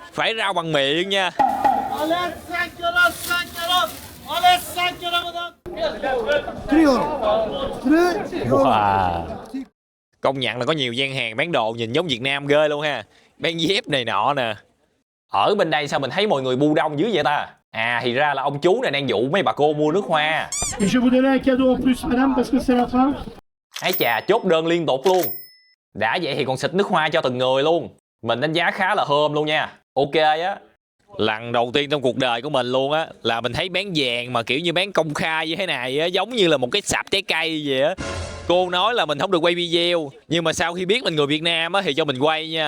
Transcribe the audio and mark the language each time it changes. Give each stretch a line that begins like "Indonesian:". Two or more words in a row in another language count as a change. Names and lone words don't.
Vietnamese: Phải rau bằng miệng nha. Wow. Công nhận là có nhiều gian hàng bán đồ nhìn giống Việt Nam ghê luôn ha. Bán dép này nọ nè. Ở bên đây sao mình thấy mọi người bu đông dữ vậy ta? À thì ra là ông chú này đang dụ mấy bà cô mua nước hoa.
French: Je vous donner un cadeau en plus, madame, parce que c'est la fin.
Vietnamese: Ái chà, chốt đơn liên tục luôn. Đã vậy thì còn xịt nước hoa cho từng người luôn. Mình đánh giá khá là thơm luôn nha. Ok á. Lần đầu tiên trong cuộc đời của mình luôn á là mình thấy bán vàng mà kiểu như bán công khai như thế này á, giống như là một cái sạp trái cây vậy á. Cô nói là mình không được quay video, nhưng mà sau khi biết mình người Việt Nam á thì cho mình quay nha.